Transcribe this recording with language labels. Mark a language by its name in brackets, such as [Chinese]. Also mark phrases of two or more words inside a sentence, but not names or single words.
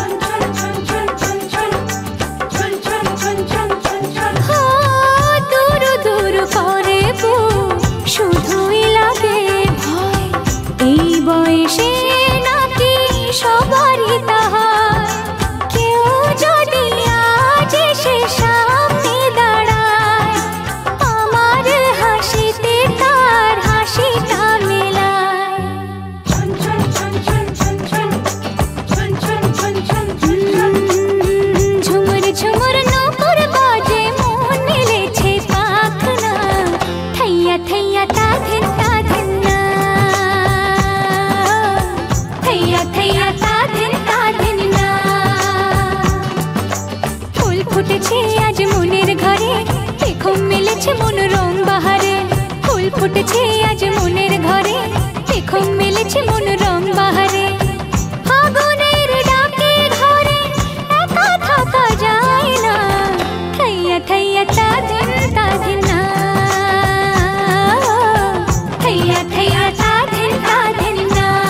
[Bangla] তুরু তুরু করে বুক শুধুই লাগে ভয় এই বয়সে নাকি সবারই তা হয় কেউ যদি আজ এসে সামনে দাঁড়ায় আমার হাসিতে তার হাসিটা মেলায় ঝুমুর ঝুমুর নূপুর বাজে মন মিলেছে পাখনা থैया थैया ता दिन না थैया थैया ता दिन না ফুল ফুটেছে আজ মনের ঘরে দেখো মিলেছে মন রং বাহারে ফুল ফুটেছে আজ মনের ঘরে দেখো মিলেছে মন রং বাহারে ফাগুনের ডাকে ঘরে একা থাকা যায় না থैया थैया ता दिन না थैया थैया ता दिन না